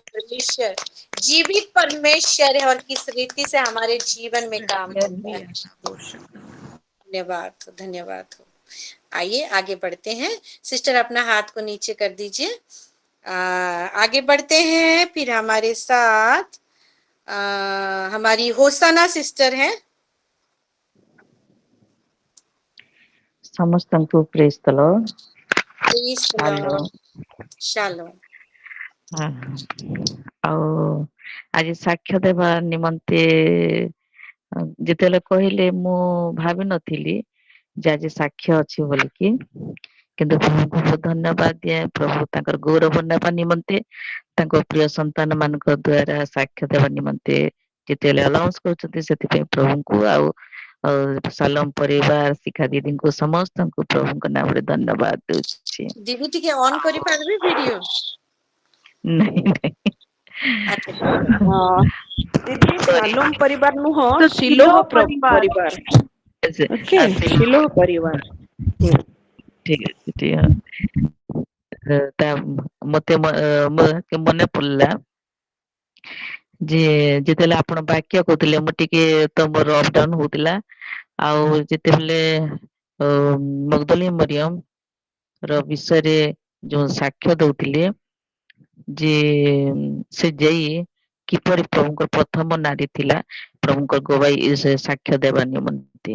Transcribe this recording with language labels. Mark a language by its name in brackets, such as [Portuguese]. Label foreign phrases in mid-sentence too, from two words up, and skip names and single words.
[Hindi] परमेश्वर जीवित परमेश्वर है, और किस रीति से हमारे जीवन में काम करता है। हालेलुया। धन्यवाद हो, धन्यवाद हो। आइए आगे बढ़ते हैं। सिस्टर अपना हाथ को नीचे कर दीजिए। आगे बढ़ते हैं। फिर हमारे साथ हमारी होसाना सिस्टर हैं। [Odia] ସମସ୍ତଙ୍କୁ [English] praise the Lord. [Odia] प्लीज ହାଲୋ। शालोम। ଆଉ ଆଜି ସାକ୍ଷ୍ୟ ଦେବା ନିମନ୍ତେ ଯେତେବେଳେ କହିଲେ ମୁଁ ଭାବିନଥିଲି ଯେ ଆଜି ସାକ୍ଷ୍ୟ ଅଛି ବୋଲିକି, କିନ୍ତୁ ପ୍ରଭୁଙ୍କୁ ବହୁତ ଧନ୍ୟବାଦ ଦିଏ। ପ୍ରଭୁ ତାଙ୍କର ଗୌରବ ନେବା ନିମନ୍ତେ ତାଙ୍କ ପ୍ରିୟ ସନ୍ତାନ ମାନଙ୍କ ଦ୍ଵାରା ସାକ୍ଷ୍ୟ ଦେବା ନିମନ୍ତେ ଯେତେବେଳେ ଆଲାଉନ୍ସ କରୁଛନ୍ତି, ସେଥିପାଇଁ ପ୍ରଭୁଙ୍କୁ ଆଉ ସାଲମ ପରିବାର, ଶିଖା ଦିଦିଙ୍କୁ, ସମସ୍ତଙ୍କୁ ପ୍ରଭୁଙ୍କ ନାମରେ ଧନ୍ୟବାଦ ଦଉଛି। ଦିଦି ଟିକେ ଅନ୍ କରି ପାରବେ ଭିଡିଓ। ନାଇଁ ନାଇଁ [Hindi] अच्छा ठीक है। हाँ दीदी [Odia] ସରି, ସାଲୋମ ପରିବାର ନୁହ [Hindi] तो शिलोह शिलोह परिवार। परिवार। ओके [Odia] ଆସିଲା। [Hindi] शिलोह परिवार। [Odia] ଠିକ ଅଛି, ଠିକ ତା ମତେ ମନେ ପଡିଲା ଯେ ଯେତେବେଳେ ଆପଣ ବାକ୍ୟ କହୁଥିଲେ, ମୁଁ ଟିକେ ତ ମୋର [English] up down [Odia] ହଉଥିଲା। ଆଉ ଯେତେବେଳେ ମଗଦଲିନୀ ମରିୟମ ର ବିଷୟରେ ଯୋଉ ସାକ୍ଷ୍ୟ ଦଉଥିଲେ, ଯେ ସେ ଯାଇ କିପରି ପ୍ରଭୁଙ୍କର ପ୍ରଥମ ନାରୀ ଥିଲା ପ୍ରଭୁଙ୍କ ଗବାଇ ସାକ୍ଷ୍ୟ ଦେବା ନିମନ୍ତେ।